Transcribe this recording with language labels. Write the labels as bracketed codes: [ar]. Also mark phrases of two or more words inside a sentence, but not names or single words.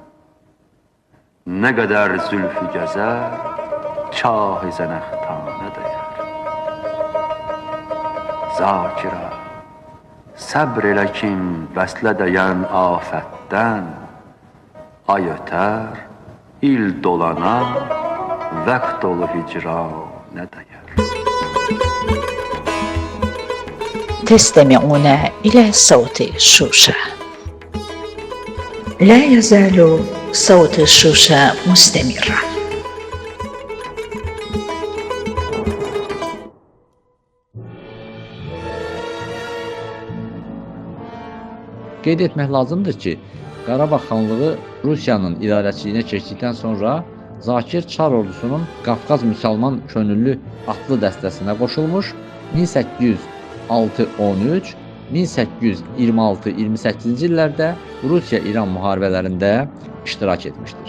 [az] Nə qədər zülfü gəzər, çah-ı zənəxtanə dəyər. Zakirə, səbr elə kim vəslə dəyən afətdən, ay ötər, il dolana, vəqt dolu hicranə dəyər. [ar] تستمعون إلى صوت شوشة. لا يزال صوت شوشة مستمرا. [az] Qeyd etmək lazımdır ki, Qarabağ xanlığı Rusiyanın idarəçiliyinə keçdikdən sonra Zakir Çar ordusunun Qafqaz müsəlman könüllü atlı dəstəsinə qoşulmuş, 1806-13, 1826-28-ci illərdə Rusiya-İran müharibələrində iştirak etmişdir.